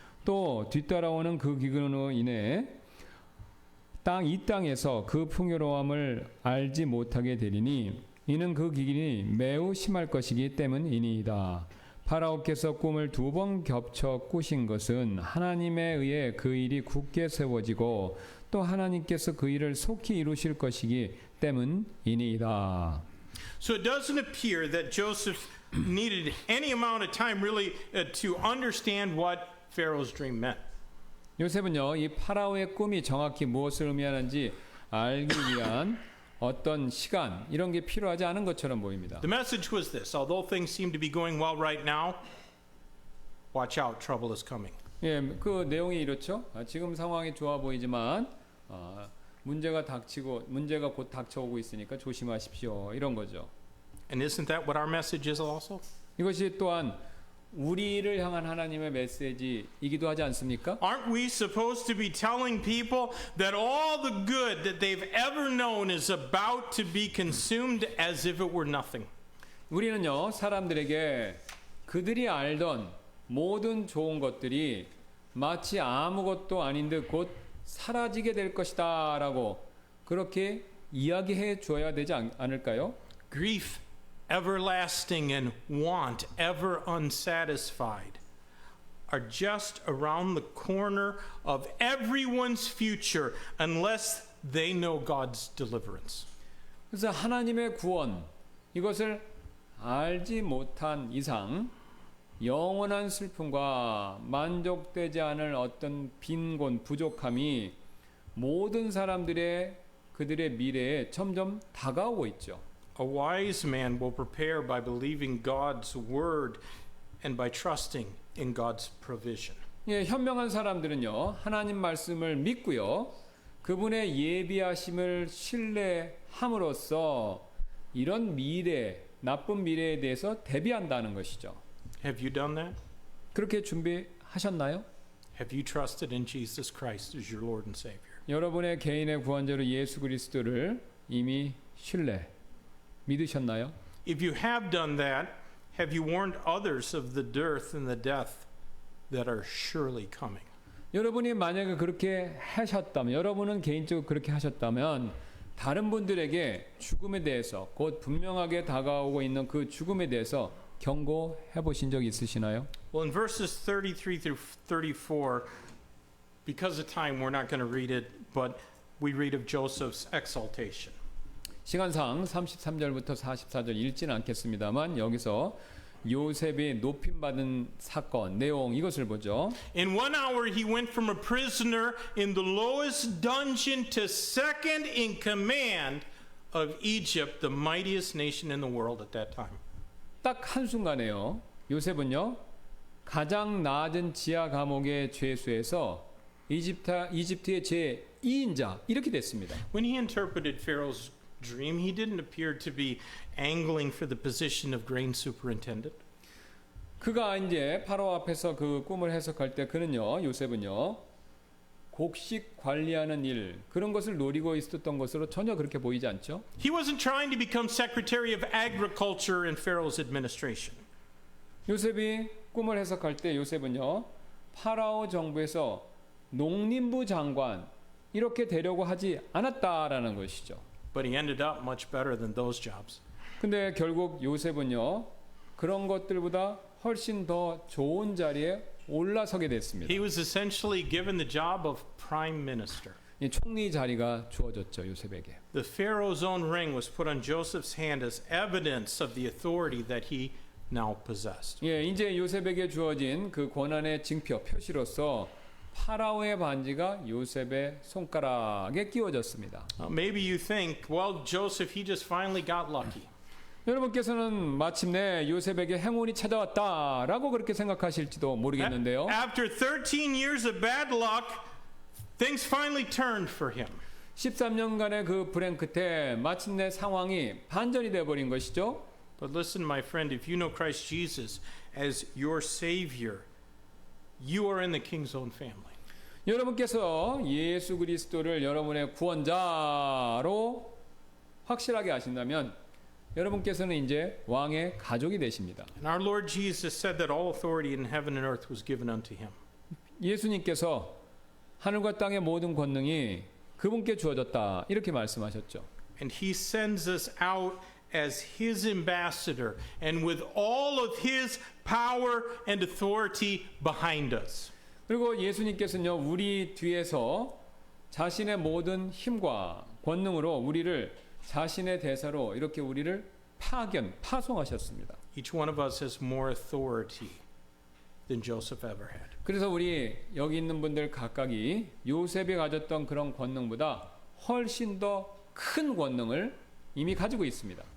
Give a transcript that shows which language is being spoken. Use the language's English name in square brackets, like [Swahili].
[Korean] 또 뒤따라오는 그 기근으로 인해 이 땅에서 그 풍요로움을 알지 못하게 되리니 이는 그 기근이 매우 심할 것이기 때문이니이다. 파라오께서 꿈을 2번 겹쳐 꾸신 것은 하나님에 의해 그 일이 굳게 세워지고 또 하나님께서 그 일을 속히 이루실 것이기 때문이니이다. [English] So it doesn't appear that Joseph needed any amount of time really to understand what Pharaoh's dream meant. [Korean] 요셉은요, 이 파라오의 꿈이 정확히 무엇을 의미하는지 알기 위한 어떤 시간 이런 게 필요하지 않은 것처럼 보입니다. [English] The message was this: although things seem to be going well right now, watch out, trouble is coming. [Korean] 예, 그 내용이 이렇죠. 지금 상황이 좋아 보이지만 문제가 곧 닥쳐오고 있으니까 조심하십시오. 이런 거죠. [English] And isn't that what our message is also? [Korean] 이것이 또한 우리를 향한 하나님의 메시지이기도 하지 않습니까? [English] Aren't we supposed to be telling people that all the good that they've ever known is about to be consumed as if it were nothing? [Korean] 우리는요, 사람들에게 그들이 알던 모든 좋은 것들이 마치 아무것도 아닌 듯 곧 사라지게 될 것이다 라고 그렇게 이야기해 줘야 되지 않을까요? [English] Grief everlasting and want ever unsatisfied are just around the corner of everyone's future unless they know God's deliverance. [Korean] 그래서 하나님의 구원 이것을 알지 못한 이상 영원한 슬픔과 만족되지 않을 어떤 빈곤, 부족함이 모든 사람들의 그들의 미래에 점점 다가오고 있죠. [English] A wise man will prepare by believing God's word and by trusting in God's provision. [Korean] 예, 현명한 사람들은요, 하나님 말씀을 믿고요, 그분의 예비하심을 신뢰함으로써 이런 미래, 나쁜 미래에 대해서 대비한다는 것이죠. [English] Have you done that? [Korean] 그렇게 준비하셨나요? [English] Have you trusted in Jesus Christ as your Lord and Savior? [Korean] 여러분의 개인의 구원자로 예수 그리스도를 이미 믿으셨나요? [English] If you have done that, have you warned others of the dearth and the death that are surely coming? [Korean] 여러분이 만약에 그렇게 하셨다면, 여러분은 개인적으로 그렇게 하셨다면 다른 분들에게 죽음에 대해서 곧 분명하게 다가오고 있는 그 죽음에 대해서 경고해 보신 적 있으시나요? [English] Well, in verses 33 through 34, because of time, we're not going to read it, but we read of Joseph's exaltation. [Korean] 시간상 33절부터 44절 읽지는 않겠습니다만 여기서 요셉이 높임받은 사건, 내용 이것을 보죠. [English] In 1 hour he went from a prisoner in the lowest dungeon to second in command of Egypt, the mightiest nation in the world at that time. [Korean] 딱 한순간에요. 요셉은요. 가장 낮은 지하 감옥의 죄수에서 이집트의 제2인자 이렇게 됐습니다. [English] When he interpreted Pharaoh's dream, he didn't appear to be angling for the position of grain superintendent. [Korean] 그가 이제 파라오 앞에서 그 꿈을 해석할 때 그는요. 요셉은요. 곡식 관리하는 일 그런 것을 노리고 있었던 것으로 전혀 그렇게 보이지 않죠. [English] He wasn't trying to become Secretary of Agriculture in Pharaoh's administration. [Korean] 요셉이 꿈을 해석할 때 요셉은요. 파라오 정부에서 농림부 장관 이렇게 되려고 하지 않았다라는 것이죠. [English] But he ended up much better than those jobs. [Korean] 근데 결국 요셉은요. 그런 것들보다 훨씬 더 좋은 자리에 올라서게 됐습니다. [English] He was essentially given the job of prime minister. [Korean] 이 총리 자리가 주어졌죠, 요셉에게. [English] The Pharaoh's own ring was put on Joseph's hand as evidence of the authority that he now possessed. [Korean] 예, 이제 요셉에게 주어진 그 권한의 징표, 표시로서 파라오의 반지가 요셉의 손가락에 끼워졌습니다. [English] Maybe you think, well, Joseph, he just finally got lucky. [Korean] 여러분께서는 마침내 요셉에게 행운이 찾아왔다라고 그렇게 생각하실지도 모르겠는데요. [English] After 13 years of bad luck, things finally turned for him. [Korean] 13년간의 그 불행 끝에 마침내 상황이 반전이 되어버린 것이죠. [English] But listen, my friend, if you know Christ Jesus as your Savior, you are in the King's own family. [Korean] 여러분께서 예수 그리스도를 여러분의 구원자로 확실하게 아신다면 여러분께서는 이제 왕의 가족이 되십니다. [English] And our Lord Jesus said that all authority in heaven and earth was given unto him. [Korean] 예수님께서 하늘과 땅의 모든 권능이 그분께 주어졌다 이렇게 말씀하셨죠. [English] And he sends us out as his ambassador and with all of his power and authority behind us. [Korean] 그리고 예수님께서는요 우리 뒤에서 자신의 모든 힘과 권능으로 우리를 자신의 대사로 이렇게 우리를 파송하셨습니다. [English] Each one of us has more authority than Joseph ever had. [Korean] 그래서 우리 여기 있는 분들 각각이 요셉이 가졌던 그런 권능보다 훨씬 더 큰 권능을 이미 가지고 있습니다.